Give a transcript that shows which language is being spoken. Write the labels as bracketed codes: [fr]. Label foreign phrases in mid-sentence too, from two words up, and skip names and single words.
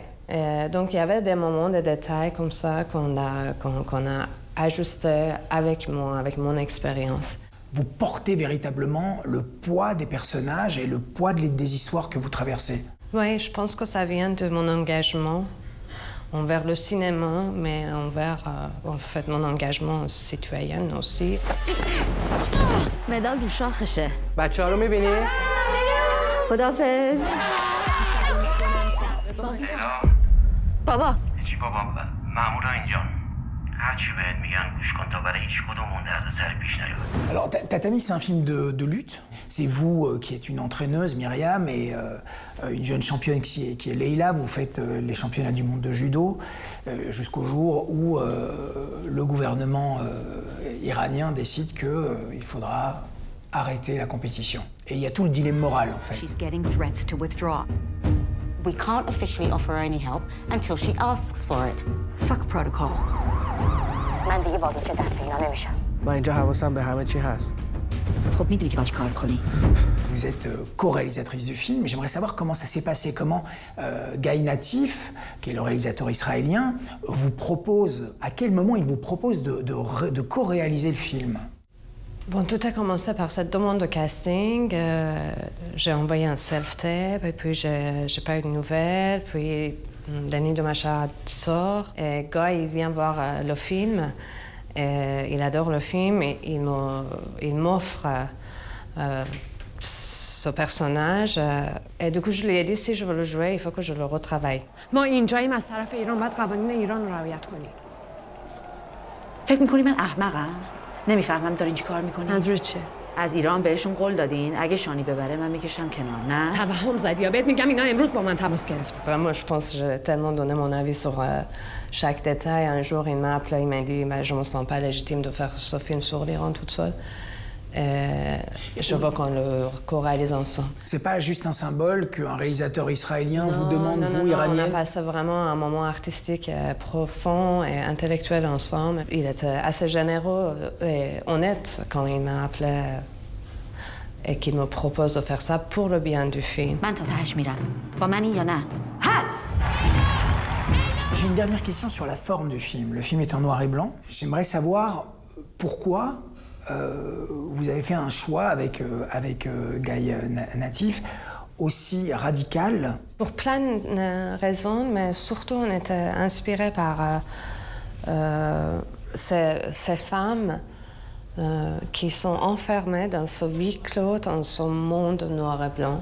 [fr] Donc il y avait des moments, des détails comme ça qu'on a ajustés avec mon expérience. Vous portez véritablement le poids des personnages et le poids des histoires que vous traversez. Oui, je pense que ça vient de mon engagement envers le cinéma, mais envers en fait mon engagement citoyen aussi. [fa] مدال رو شاخشه. بچه‌ها رو می‌بینی؟ خداحافظ. بابا. چی بابا؟ مامورا اینجا. هر چی بهت میگن گوش کن تا برای هیچ کدومون دردسر پیش نیاد. [fr] Alors Tatami, c'est un film de lutte. C'est vous qui êtes une entraîneuse, Myriam, et une jeune championne qui est Leïla. Vous faites les championnats du monde de judo jusqu'au jour où le gouvernement iranien décide qu'il faudra arrêter la compétition. Et il y a tout le dilemme moral, en fait. [en] She's getting threats to withdraw. We can't officially offer her any help until she asks for it. Fuck protocol. [fa] من دیگه بازوچه دست اینا نمیشم. من اینجا حواسم به همه چی هست. خب میدونی که باید چیکار کنی؟ [fr] Vous êtes co-réalisatrice du film, et j'aimerais savoir comment ça s'est passé, comment Guy Natif, qui est le réalisateur israélien, vous propose, à quel moment il vous propose de co-réaliser le film. Bon, tout a commencé par cette demande de casting. J'ai envoyé un self-tape, et puis j'ai pas eu de nouvelles, puis Les Nuits de Mashhad sort, et Guy il vient voir le film. Et il adore le film et il m'offre ce personnage. Et du coup, je lui ai dit, si je veux le jouer, il faut que je le retravaille. [fa] ما اینجاییم از طرف ایران باید قوانین ایران رو رعایت کنیم. فکر می‌کنی من احمقم؟ نمی‌فهمم دارین چی کار می‌کنین؟ منظورت چیه؟ از ایران بهشون قول دادین اگه شانی ببره من میکشم کنار، نه؟ توهم زدی یا بهت میگم اینا امروز با من تماس گرفتن. [fr] Vraiment, je pense que j'ai tellement donné mon avis sur chaque détail. Un jour, il m'a appelé, il m'a dit je me sens pas légitime de faire ce film sur l'Iran toute seule. Et je veux qu'on le co-réalise ensemble. C'est pas juste un symbole qu'un réalisateur israélien vous demande, vous, iranienne? On a passé vraiment un moment artistique profond et intellectuel ensemble. Il était assez généreux et honnête quand il m'a appelé et qu'il me propose de faire ça pour le bien du film. [fa] من تا تهش میرم. با منی یا نه؟ [fr] J'ai une dernière question sur la forme du film. Le film est en noir et blanc. J'aimerais savoir pourquoi vous avez fait un choix avec Guy Natif aussi radical. Pour plein de raisons, mais surtout on était inspiré par ces femmes qui sont enfermées dans ce huis clos, dans ce monde noir et blanc.